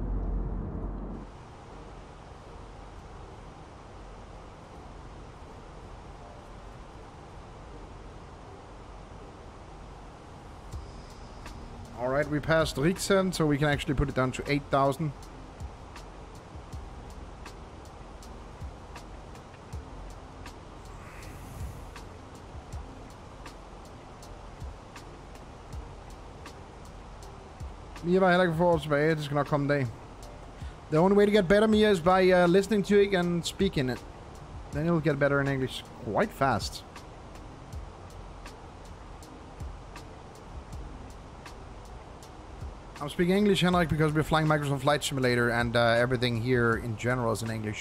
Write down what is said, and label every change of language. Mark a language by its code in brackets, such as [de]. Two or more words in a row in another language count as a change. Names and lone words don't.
[en] Alright, we passed Riksen, so we can actually put it down to 8,000. [da] Mia var heller ikke for tilbage. Det skal nok komme en dag. [en] The only way to get better, Mia, is by listening to it and speaking it. Then you'll get better in English quite fast. I'm speaking English, Henrik, because we're flying Microsoft Flight Simulator and everything here in general is in English.